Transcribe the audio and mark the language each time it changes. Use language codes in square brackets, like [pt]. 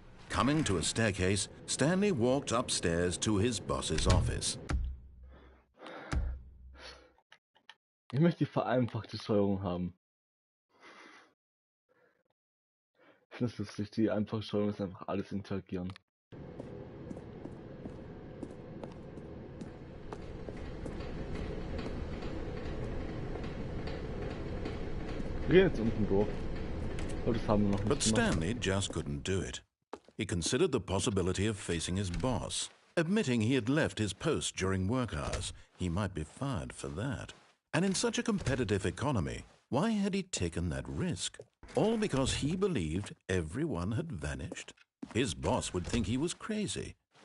[en] Coming to a staircase, Stanley walked upstairs to his boss's office. [de] Ich möchte die vereinfachte Steuerung haben. Ich finde es lustig, die einfache Steuerung ist einfach alles interagieren. Wir gehen jetzt unten durch. Aber das haben wir noch nicht [en] But [de] gemacht. [en] Stanley just couldn't do it. He considered the possibility of facing his boss, admitting he had left his post during work hours. He might be fired for that. And in such a competitive economy, why had he taken that risk? All because he believed everyone had vanished? His boss would think he was crazy.